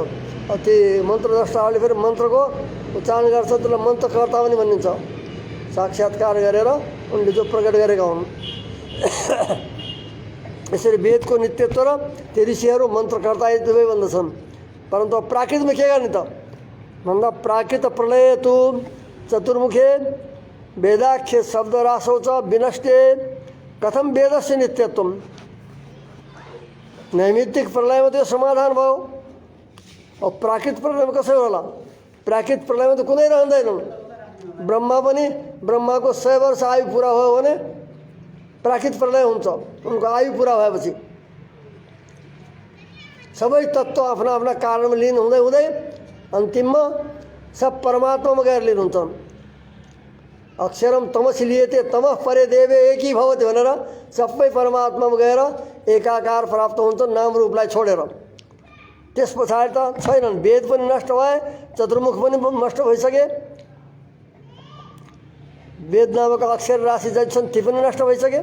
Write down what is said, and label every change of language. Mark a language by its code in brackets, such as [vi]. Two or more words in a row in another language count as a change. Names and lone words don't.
[ne] ती मन्त्रद्रष्टाहरूले फेरि मन्त्रको उच्चारण गर्छ, त्यसलाई मन्त्रकर्ता पनि भनिन्छ। साक्षात्कार गरेर उनले जो प्रकट गरेका हुन्। यसरी वेदको नित्यत्व र ती ऋषिहरू मन्त्रकर्ता दुवै भन्दछन्। परन्तु प्राकृतमा के गर्ने त भन्दा [sa] प्राकृत प्रलय तु चतुर्मुखे वेदाख्य शब्दराशौ च विनष्टे कथम वेदस्य नित्यत्वम। [ne] नैमित्तिक प्रलयमा त्यो समाधान भयो। अब प्राकृत प्रलयमा कसरी होला? प्राकृत प्रलयमा त कुनै रहँदैनन्। ब्रह्मा पनि, ब्रह्माको 100 वर्ष आयु पुरा भयो भने प्राकृत प्रलय हुन्छ। उनको आयु पुरा भएपछि सबै तत्त्व आफ्ना आफ्ना कारणमा लीन हुँदै हुँदै अन्तिममा सब परमात्मामा गएर लीन हुन्छन्। [sa] अक्षरम तमसि लिएते तमः परे देवे एकी भवति [ne] भनेर सबै परमात्मामा गएर एकाकार प्राप्त हुन्छ नाम रूपलाई छोडेर। त्यस पछाडि त छैनन्। वेद पनि नष्ट भए, चतुर्मुख पनि नष्ट भइसके, वेद नामक अक्षर राशि जति छन् ती पनि नष्ट भइसके।